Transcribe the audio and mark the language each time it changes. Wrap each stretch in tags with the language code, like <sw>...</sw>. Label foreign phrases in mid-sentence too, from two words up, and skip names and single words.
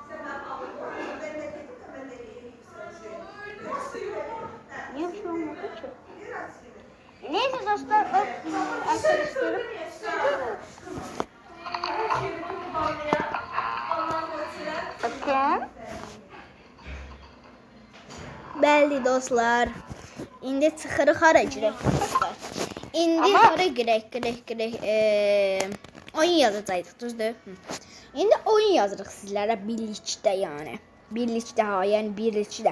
<tr>Niye bir şey olmadı ki? Neyse dostlar, arkadaşlarım. Bakın.</tr> <az>Bəli dostlar. İndi çıxırıq hara girək dostlar. İndi hara girək. Oyun yazacaqdıq, düzdür? İndi oyun yazırıq sizlərə birlikdə yəni. Birlikdə yəni birlikdə.</az>